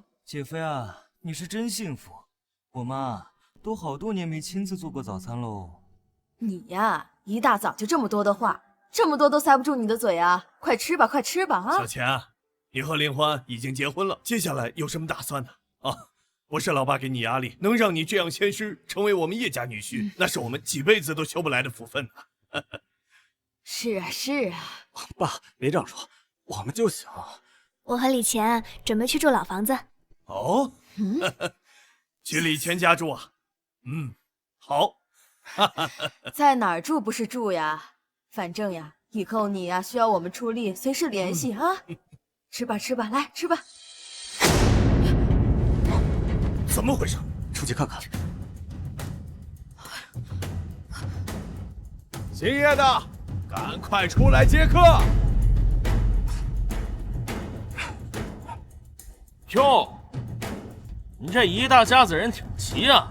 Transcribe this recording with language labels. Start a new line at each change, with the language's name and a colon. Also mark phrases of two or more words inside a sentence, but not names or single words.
Chinese: 姐夫呀，你是真幸福。我媽都好多年沒親自做過早餐嘍。你呀，一大早就這麼多的話，這麼多都塞不住你的嘴啊！快吃吧，快吃吧啊！小錢，你和林歡已經結婚了，接下來有什麼打算呢？啊，不是老爸給你壓力，能讓你這樣謙虛，成為我們葉家女婿，那是我們幾輩子都修不來的福分呢。是啊，是啊。爸，別這樣說。我們就想，我和李乾準備去住老房子。哦，去李乾家住啊？好。在哪兒住不是住呀？反正呀，以後你呀需要我們出力，隨時聯繫啊。吃吧吃吧，來吃吧。怎麼回事？出去看看。姓葉的，趕快出來接客。喲，你這一大家子人挺齊啊！